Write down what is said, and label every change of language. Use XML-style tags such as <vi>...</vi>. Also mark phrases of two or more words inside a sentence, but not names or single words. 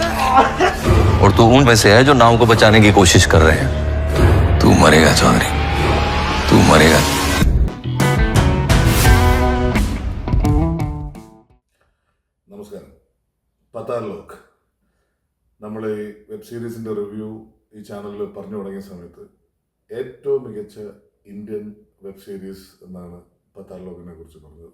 <hi>और तू उन में से है जो नाव को बचाने की कोशिश कर रहे हैं। तू मरेगा चौधरी, तू मरेगा।</hi> <ml>നമസ്കാരം. പത്താർ ലോക് നമ്മൾ ഈ</ml> <en>web series review</en> <ml>ഈ ചാനലിൽ പറഞ്ഞു തുടങ്ങിയ സമയത്ത് ഏറ്റവും മികച്ച ഇന്ത്യൻ</ml> <en>web series</en> <ml>എന്നാണ് പത്താർ ലോകിനെ കുറിച്ച് പറഞ്ഞത്.</ml>